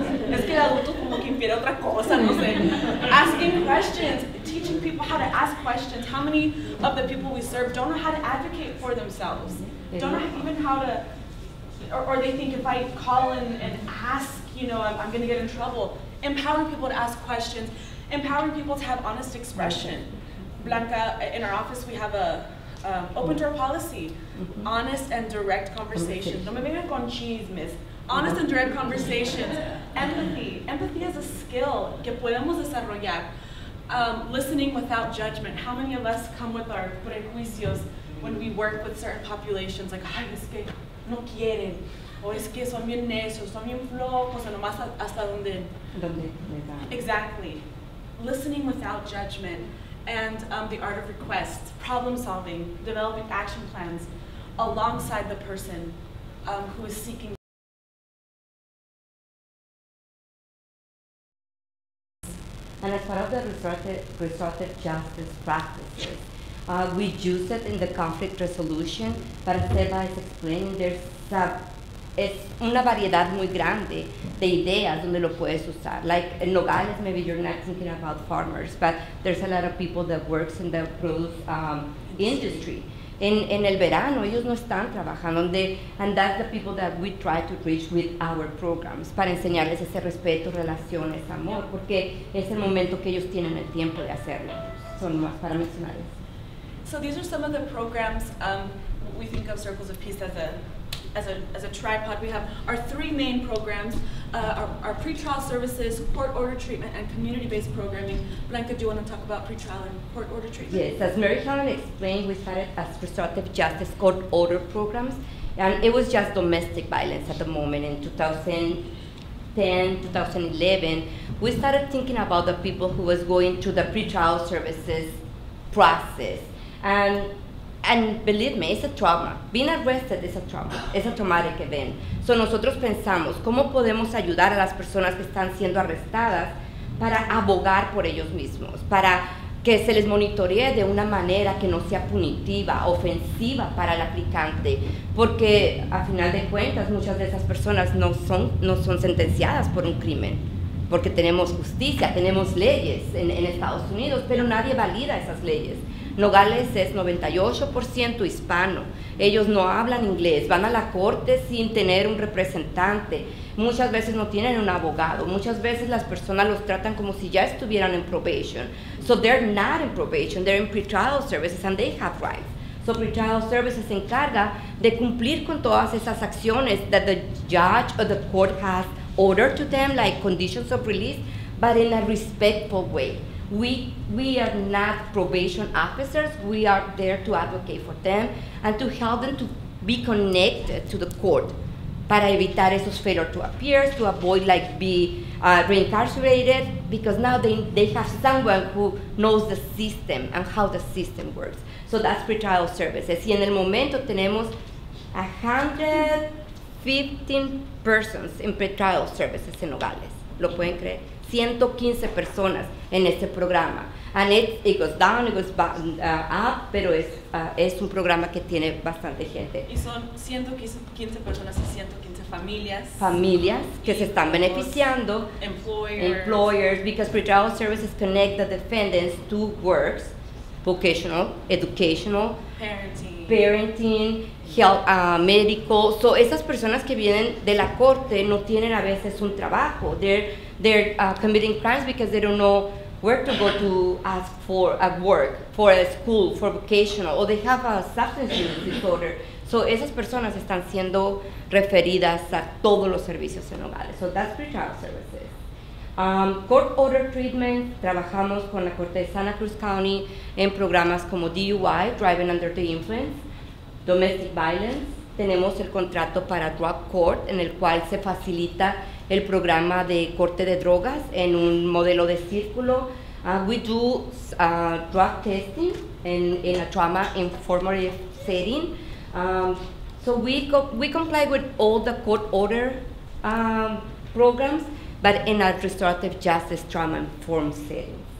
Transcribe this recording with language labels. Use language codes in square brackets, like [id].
[es] Es que de adultos como que infiere otra cosa, no sé. [en] Asking questions, teaching people how to ask questions. How many of the people we serve don't know how to advocate for themselves? Don't know even how to, or they think if I call and ask, you know, I'm going to get in trouble. Empowering people to ask questions, empowering people to have honest expression. Blanca, in our office we have a open door policy, honest and direct conversations. [es] No me vengan con chismes. [en] Honest and direct conversations. Empathy. Empathy is a skill [es] que podemos desarrollar. [en] Listening without judgment. How many of us come with our prejuicios when we work with certain populations? [es] Like, ay, es que no quieren. O es que son bien necios, son bien flojos, o nomás hasta donde. Exactly. [en] Listening without judgment. And the art of request. Problem solving. Developing action plans alongside the person who is seeking. And as part of the restorative justice practices, we use it in the conflict resolution, but as Eva is explaining, [es] es una variedad muy grande de ideas donde lo puedes usar. [en] Like in Nogales, maybe you're not thinking about farmers, but there's a lot of people that works in the produce industry. [es] En el verano, ellos no están trabajando, [en] and that's the people that we try to reach with our programs, [es] para enseñarles ese respeto, relaciones, amor, porque es el momento que ellos tienen el tiempo de hacerlo. Son más para mencionarles. [en] So these are some of the programs. We think of Circles of Peace as a tripod. We have our 3 main programs, our pretrial services, court order treatment, and community-based programming. Blanca, do you want to talk about pretrial and court order treatment? Yes, as Mary Helen explained, we started as restorative justice court order programs, and it was just domestic violence at the moment. In 2010, 2011, we started thinking about the people who was going through the pretrial services process. And believe me, it's a trauma. Being arrested is a trauma. Es a traumatic event. [es] So nosotros pensamos, ¿cómo podemos ayudar a las personas que están siendo arrestadas para abogar por ellos mismos? Para que se les monitoree de una manera que no sea punitiva, ofensiva para el aplicante. Porque, a final de cuentas, muchas de esas personas no son sentenciadas por un crimen. Porque tenemos justicia, tenemos leyes en Estados Unidos, pero nadie valida esas leyes. Nogales es 98% hispano. Ellos no hablan inglés, van a la corte sin tener un representante. Muchas veces no tienen un abogado. Muchas veces las personas los tratan como si ya estuvieran en probation. [en] So they're not in probation, they're in pretrial services and they have rights. So pretrial services [es] se encarga de cumplir con todas esas acciones [en] that the judge or the court has ordered to them, like conditions of release, but in a respectful way. We are not probation officers. We are there to advocate for them and to help them to be connected to the court [es] para evitar esos [en] failure to appear, to avoid like be reincarcerated, because now they have someone who knows the system and how the system works. So that's pretrial services. [es] Y en el momento tenemos 115 [en] persons in pretrial services [es] en Nogales. ¿Lo pueden creer? 115 personas en este programa. [en] And it goes down, it goes up, [es] pero es un programa que tiene bastante gente. Y son 115 personas y 115 familias. Familias que se están beneficiando. [en] Employers, because pretrial services connect the defendants to works, vocational, educational, parenting, health, medical. [es] So esas personas que vienen de la corte no tienen a veces un trabajo. [en] They're committing crimes because they don't know where to go to ask for a work, for a school, for vocational, or they have a substance use disorder. [es] So esas personas están siendo referidas a todos los servicios en Nogales. [en] So that's pretrial services. [es] Court order treatment, trabajamos con la Corte de Santa Cruz County en programas como DUI, Driving Under the Influence, domestic violence, tenemos el contrato para Drug Court, en el cual se facilita el programa de corte de drogas en un modelo de círculo. [en] We do drug testing in a trauma informative setting. So we comply with all the court order programs, but in a restorative justice trauma informed setting.